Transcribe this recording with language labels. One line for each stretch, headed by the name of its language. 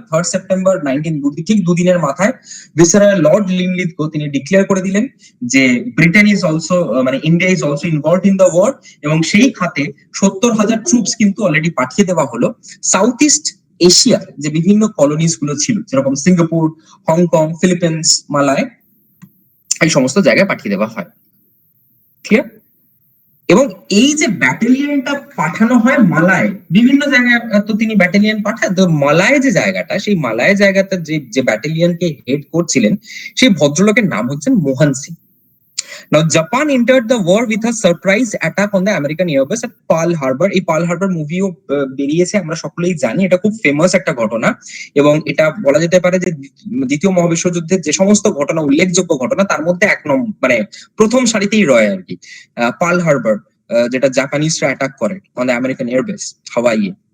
Bangla: 3rd September ঠিক দুদিনের মাথায় ভিসেরয় লর্ড লিনলিথগো তিনি ডিক্লেয়ার করে দিলেন যে ব্রিটেন ইজ অলসো, মানে
English: India is also involved in the war,
Bangla: এবং সেই খাতে 70,000 ট্রুপস কিন্তু অলরেডি পাঠিয়ে দেওয়া হলো সাউথ ইস্ট এশিয়ার যে বিভিন্ন কলোনিজ গুলো ছিল, যেরকম সিঙ্গাপুর, হংকং, ফিলিপিন্স, মালয়, এই সমস্ত জায়গায় পাঠিয়ে দেওয়া হয়। ক্লিয়ার? এবং এই যে ব্যাটালিয়নটা পাঠানো হয় মালায়, বিভিন্ন জায়গায় তো তিনি ব্যাটালিয়ন পাঠান, তো মালায় যে জায়গাটা, সেই মালায় জায়গাটা যে ব্যাটালিয়নকে হেড করছিলেন সেই ভদ্রলোকের নাম হচ্ছেন Mohan Singh.
English: Now, Japan entered the war with a surprise attack on the American airbase at Pearl Harbor.
Bangla: এই Pearl Harbor মুভিও বেরিয়েছে, আমরা সকলেই জানি, এটা খুব ফেমাস একটা ঘটনা এবং এটা বলা যেতে পারে যে দ্বিতীয় মহাবিশ্বযুদ্ধের যে সমস্ত ঘটনা উল্লেখযোগ্য ঘটনা তার মধ্যে এক নম্বর মানে প্রথম সারিতেই রয় আর কি। পার্ল হারবার যেটা জাপানিজরা অ্যাটাক করে
English: on the American airbase
Bangla: হাওয়াইয়ে।